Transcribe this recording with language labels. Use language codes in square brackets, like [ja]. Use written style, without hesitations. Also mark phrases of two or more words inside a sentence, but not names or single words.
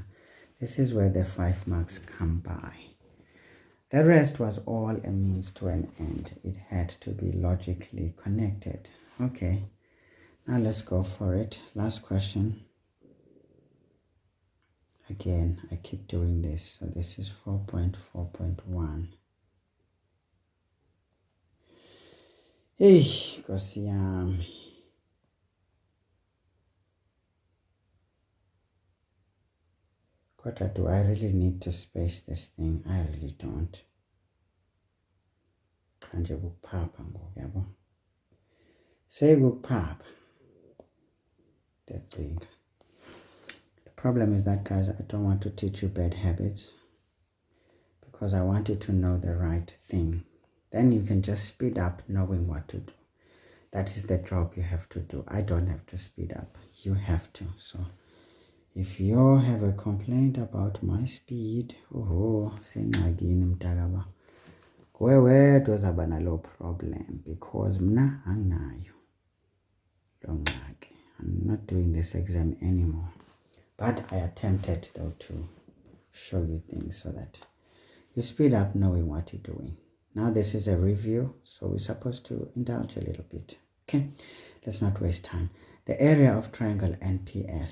[en] This is where the 5 marks come by. The rest was all a means to an end. It had to be logically connected. Okay, now let's go for it. Last question. Again, I keep doing this. So this is 4.4.1. [zu] Hey, Nkosi yami. Kodwa, [en] do I really need to space this thing? I really don't. [xh] Kanje kukuphapha ngoku yabo. Sekukuphapha. [en] The problem is that, guys, I don't want to teach you bad habits because I want you to know the right thing. Then you can just speed up knowing what to do. That is the job you have to do. I don't have to speed up. You have to. So if you have a complaint about my speed, [xh] sengxakini mntakaba. Kuwe wedwa uzaba nalo problem because mna anginayo lo ngxaki. [en] I'm not doing this exam anymore. But I attempted though to show you things so that you speed up knowing what you're doing. Now this is a review, so we're supposed to indulge a little bit. Okay, let's not waste time. The area of triangle NPS.